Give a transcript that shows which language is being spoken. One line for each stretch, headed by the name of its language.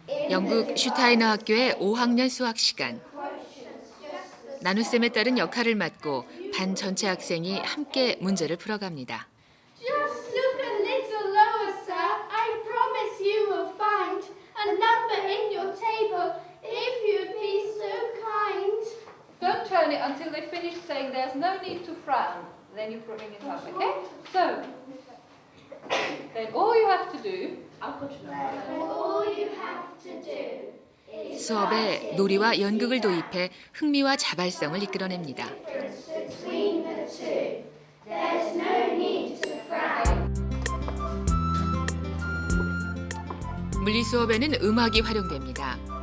Korean: 영국 슈타이너 학교의 5학년 수학 시간. 나눗셈에 따른 역할을 맡고 반 전체 학생이 함께 문제를 풀어갑니다.
English: Just look a little lower, sir. I promise you will find a number in your table if you'd be so kind. Don't turn it until they finish saying there's no need to frown. Then you bring it up, okay? So, then all you have to do, All you have to do
Korean: 수업에 놀이와 연극을 도입해 흥미와 자발성을 이끌어냅니다.
English: between the two. There's no need to frown.
Korean: 물리 수업에는 음악이 활용됩니다.